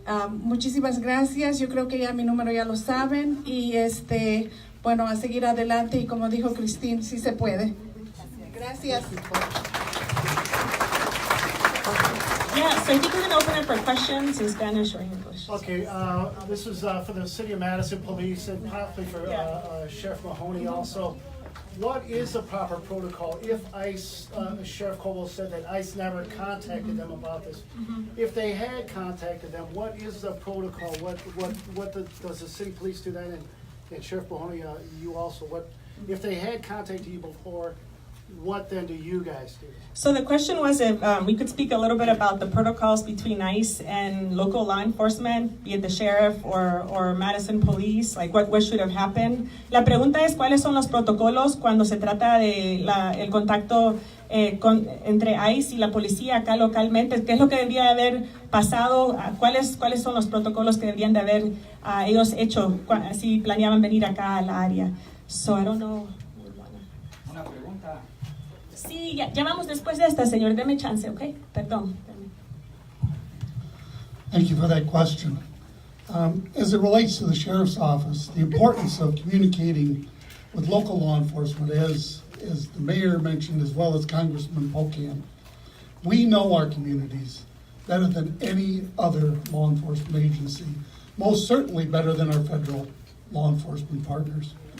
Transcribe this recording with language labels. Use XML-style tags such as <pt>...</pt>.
<es>Muchísimas gracias, yo creo que ya mi número ya lo saben, y bueno, a seguir adelante, y como dijo Christine, sí se puede. Gracias.</es> <en>Yeah, so I think we're going to open it for questions in Spanish or English. Okay, this is for the City of Madison Police and possibly for Sheriff Mahoney also. What is the proper protocol if ICE, Sheriff Coble said that ICE never contacted them about this? If they had contacted them, what is the protocol? Does the city police do that? And Sheriff Mahoney, you also, if they had contacted you before, what then do you guys do? So the question was if we could speak a little bit about the protocols between ICE and local law enforcement, be it the sheriff or Madison Police, like what should have happened.</en> <es>La pregunta es cuáles son los protocolos cuando se trata de el contacto entre ICE y la policía acá localmente. ¿Qué es lo que debería haber pasado? ¿Cuáles son los protocolos que deberían de haber ellos hecho si planeaban venir acá a la área?</es> <en>So I don't know.</en> <es>Una pregunta. Sí, ya vamos después de esta, señor. Deme chance, ¿ok? Perdón.</es> <en>Thank you for that question. As it relates to the Sheriff's Office, the importance of communicating with local law enforcement, as the Mayor mentioned, as well as Congressman Pocan, we know our communities better than any other law enforcement agency, most certainly better than our federal law enforcement partners.</en>